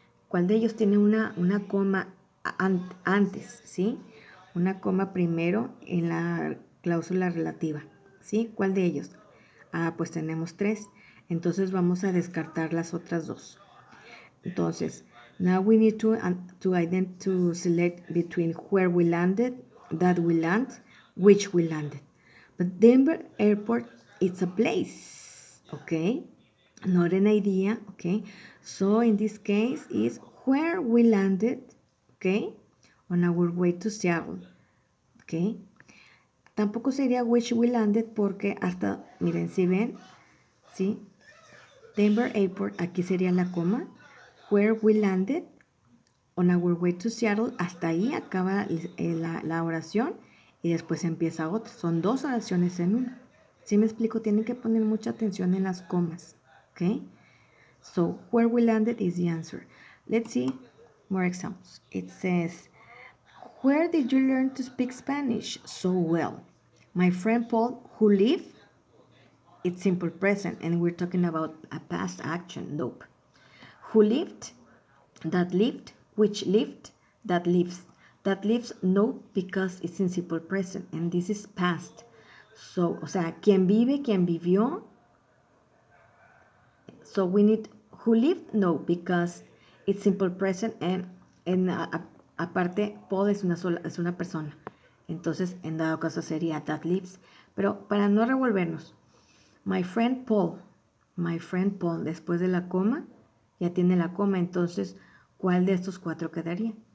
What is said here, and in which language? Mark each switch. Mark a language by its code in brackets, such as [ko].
[es] ¿Cuál de ellos tiene una coma antes, ¿sí? Una coma primero en la cláusula relativa, ¿sí? ¿Cuál de ellos? Pues tenemos 3, entonces vamos a descartar las otras 2. [en] Entonces, now we need to select between where we landed, that we land, which we landed. But Denver Airport, it's a place, okay? Not an idea, okay? So in this case is where we landed, okay? On our way to Seattle, okay? [es] Tampoco sería [en] which we landed [es] porque hasta, miren, si ven, ¿sí? Denver Airport, aquí sería la coma. [en] Where we landed On our way to Seattle, [es] hasta ahí acaba la oración y después empieza otra. Son dos oraciones en una. ¿Sí me explico? Tienen que poner mucha atención en las comas. ¿Ok? [en] So, where we landed is the answer. Let's see more examples. It says, where did you learn to speak Spanish so well? My friend Paul, who lived, it's simple present, and we're talking about a past action. Nope. Who lived, that lived, which lived, that lives. That lives, no, because it's in simple present, and this is past. [es] So, o sea, quien vive, quien vivió. [en] So we need who lived, no, because it's simple present, and [es] aparte, Paul es una persona. Entonces, en dado caso sería [en] that lives. [es] Pero para no revolvernos, [en] my friend Paul, [es] después de la coma, ya tiene la coma, entonces, ¿cuál de estos cuatro quedaría?